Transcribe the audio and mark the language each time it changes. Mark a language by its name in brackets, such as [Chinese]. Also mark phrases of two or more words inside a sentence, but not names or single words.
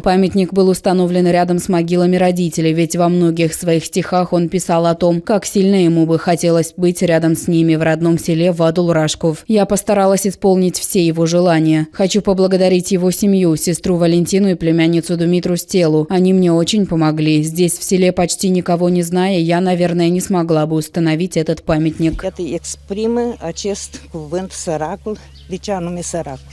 [Russian] Памятник был установлен рядом с могилами родителей, ведь во многих своих стихах он писал о том, как сильно ему бы хотелось быть рядом с ними в родном селе Вадул-Рашков. Я постаралась исполнить все его желания. Хочу поблагодарить его семью, сестру Валентину и племянницу Думитру Стелу. Они мне очень помогли. Здесь в селе почти никого не зная, я, наверное, не смогла бы установить этот памятник. [Romanian] Iată, exprimă acest cuvânt săracul, de ce anume săracul.